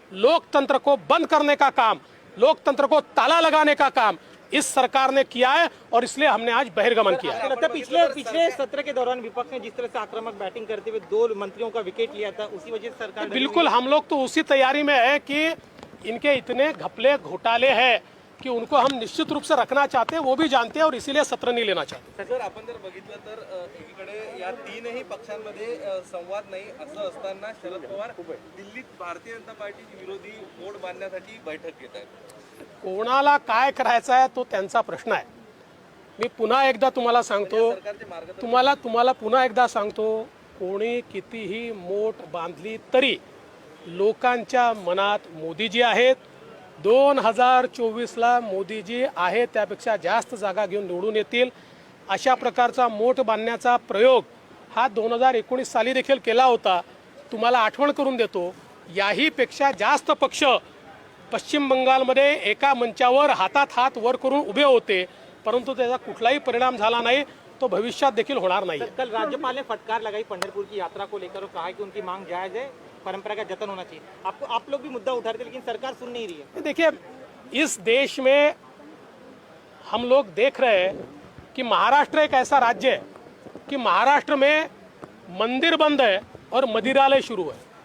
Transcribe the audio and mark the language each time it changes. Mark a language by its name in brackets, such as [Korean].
[Hindi] लोकतंत्र को बंद करने का काम, लोकतंत्र को ताला लगाने का काम इस सरकार ने किया है और इसलिए हमने आज बहिर्गमन किया है। लगता है पिछले सत्र के दौरान विपक्ष ने जिस तरह से आक्रामक बैटिंग करते हुए 2 मंत्रियों का विकेट लिया था, उसी वजह से सरकार बिल्कुल हम लोग तो उसी तैयारी में है कि इनके इतने घपले घोटाले हैं कि उनको हम निश्चित रूप से रखना चाहते हैं, वो भी जानते हैं और इसीलिए सत्र नहीं लेना चाहते। [Marathi] सर आपण जर बघितलं तर एकीकडे या तीनही पक्षांमध्ये संवाद नाही असं असताना शरद पवार दिल्लीत भारतीय जनता पार्टीची विरोधी मोड बांधण्यासाठी बैठक घेत आहेत. कोणाला काय करायचं आहे तो त्यांचा प्रश्न आहे. मी पुन्हा एकदा तुम्हाला सांगतो, सरकारचे मार्ग तुम्हाला पुन्हा एकदा सांगतो, कोणी कितीही मोठ बांधली तरी लोकांच्या मनात मोदीजी आहेत. 2024ला मोदीजी आहे त्यापेक्षा जास्त जागा घेऊन निवडून येतील. अशा प्रकारचा मोठ बांधण्याचा प्रयोग हा 2019 साली देखील केला होता. तुम्हाला आठवण करून देतो, याही पेक्षा जास्त पक्ष पश्चिम बंगालमध्ये एका मंचावर हातात हात वर करून उभे होते, परंतु त्याचा कुठलाही परिणाम झाला नाही, तो भविष्यात देखील होणार नाही. [Hindi] कल राज्यपाल ने फटकार लगाई पंढरपुर की यात्रा को लेकर और कहा कि उनकी मांग जायज है, परंपरा का जतन होना चाहिए. आप लोग भी मुद्दा उठा रहे थे, लेकिन सरकार सुन नहीं रही है. देखिए, इस देश में हम लोग देख रहे हैं कि महाराष्ट्र एक ऐसा राज्य है कि महाराष्ट्र में मंदिर बंद है और मदिरालय शुरू है.